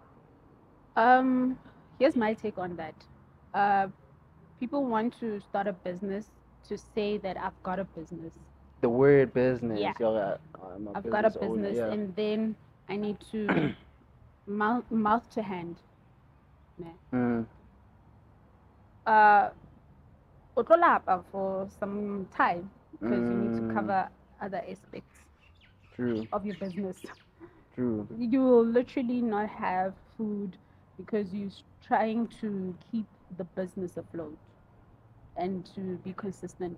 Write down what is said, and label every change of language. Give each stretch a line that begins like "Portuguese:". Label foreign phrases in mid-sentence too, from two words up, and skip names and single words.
English: Um, Here's my take on that. Uh, People want to start a business to say that I've got a business. the word Yeah, business, I'm a I've got a business owner. business, Yeah. and then I need to mouth to hand. Ne? Mm, Uh,
Northern Sotho: o tlo lapa
English: for some time because you need to mm, cover other aspects true, of your business. true. You will literally not have food because you're trying to keep the business afloat and to be consistent.